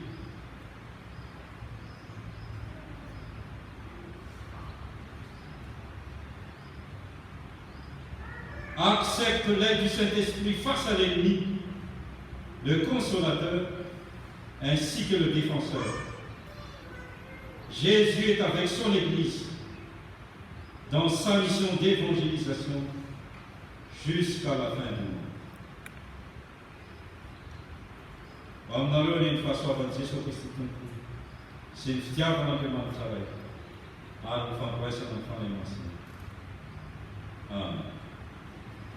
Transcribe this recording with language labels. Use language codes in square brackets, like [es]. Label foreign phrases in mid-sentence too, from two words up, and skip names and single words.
[fr] Accepte l'aide du Saint-Esprit face à l'ennemi, le consolateur, ainsi que le défenseur. Jésus est avec son Église dans sa mission d'évangélisation jusqu'à la fin du monde. [mg] Aminareo ny fahasoavan'i Jesosy Kristy tompo sy ny fitiavan'Andriamanitra raiky ary ny fampiraisana ny fanahy masina. Amen.